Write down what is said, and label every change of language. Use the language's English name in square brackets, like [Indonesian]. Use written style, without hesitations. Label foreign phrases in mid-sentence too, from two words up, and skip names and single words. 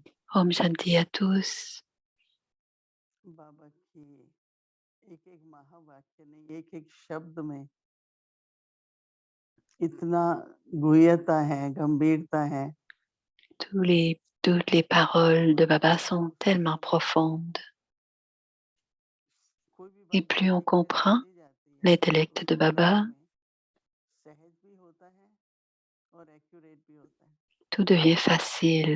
[Hindi] ॐ शान्ति [French] à tous. [Hindi] बाबा की एक महावाक्य ने एक शब्द में इतना गुह्यता है, गंभीरता है। [French] Toutes les paroles de Baba sont tellement profondes. Et plus on comprend l'intellect de Baba, tout devient facile.